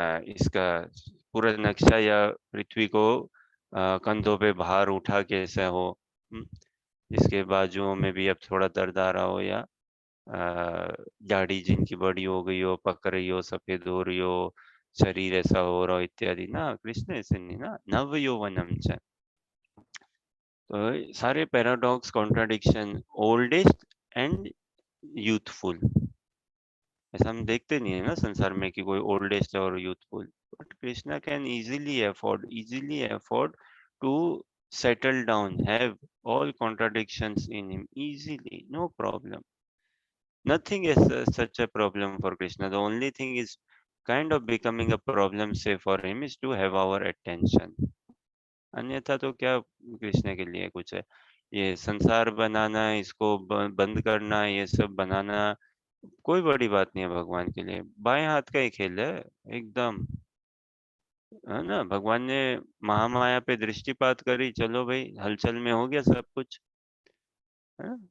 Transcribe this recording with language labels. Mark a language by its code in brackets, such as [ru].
[hi] इसका पूरा नक्शा या पृथ्वी को कंधों पे भार उठा के ऐसा हो, जिसके बाजुओं में भी अब थोड़ा दर्द आ रहा हो, या दाढ़ी जिनकी बड़ी हो गई हो, पक रही हो, सफेद हो रही हो, शरीर ऐसा हो रहा हो इत्यादि ना, कृष्ण ऐसे नहीं ना, [sa] नव यौवनम च। [hi] तो सारे paradox, contradiction, oldest and youthful, ऐसा हम देखते नहीं है ना संसार में कि कोई ओल्डेस्ट और youthful. [en] But Krishna can easily afford to settle down, have all contradictions in him easily, no problem. Nothing is such a problem for Krishna. The only thing is kind of becoming a problem, say, for him is to have our attention. [hi] अन्यथा तो क्या कृष्ण के लिए कुछ है? ये संसार बनाना, इसको बंद करना, ये सब बनाना कोई बड़ी बात नहीं है भगवान के लिए। बाएं हाथ का ही खेल है एकदम, है ना। भगवान ने महामाया पे दृष्टिपात करी, चलो भाई, हलचल में हो गया सब कुछ, है ना?